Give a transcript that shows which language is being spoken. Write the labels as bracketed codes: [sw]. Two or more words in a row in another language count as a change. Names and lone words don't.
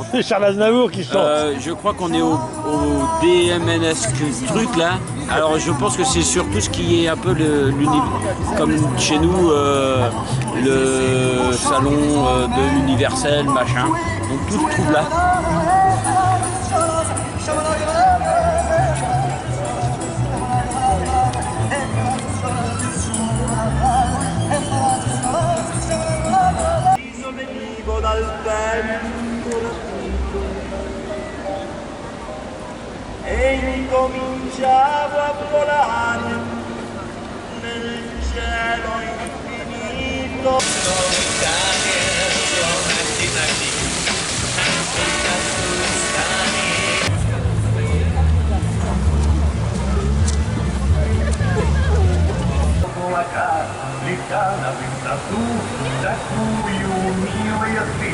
[fr] C'est Charles Aznavour qui chante. Je crois qu'on est au DMNS truc là. Alors je pense que c'est surtout ce qui est un peu comme chez nous le salon de l'universel machin. Donc tout se trouve là. [it] Venivo dal vento rapito e incominciavo a volare nel cielo infinito. [ru] Летала в высоту, такую милую ты.